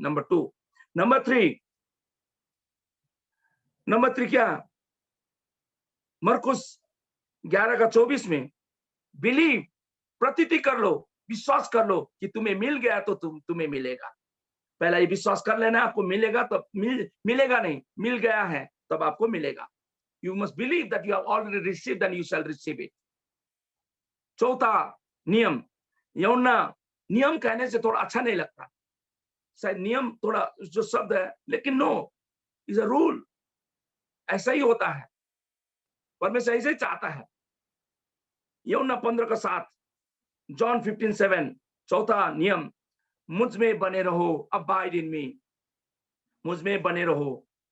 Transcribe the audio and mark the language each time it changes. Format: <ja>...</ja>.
<hi>Number 2, number 3 क्या, मरकुस 11:24 में, बिलीव, प्रतीति कर लो, विश्वास कर लो कि तुम्हें मिल गया तो तुम्हें मिलेगा। पहला ये विश्वास कर लेना, आपको मिलेगा, तो मिलेगा नहीं, मिल गया है तब आपको मिलेगा।</hi> <en>You must believe that you have already received and you shall receive it.</en> <hi>चौथा नियम, यूहन्ना नियम कहने से थोड़ा अच्छा नहीं लगता, शायद नियम थोड़ा जो शब्द है, लेकिन</hi> <en>No, is a rule.</en> <hi>ऐसा ही होता है, परमेश्वर ऐसे ही चाहता है। यूहन्ना 15:7, जॉन 15:7, चौथा नियम, मुझ में बने रहो,</hi> <en>abide in me,</en> <hi>मुझ में बने रहो।</hi>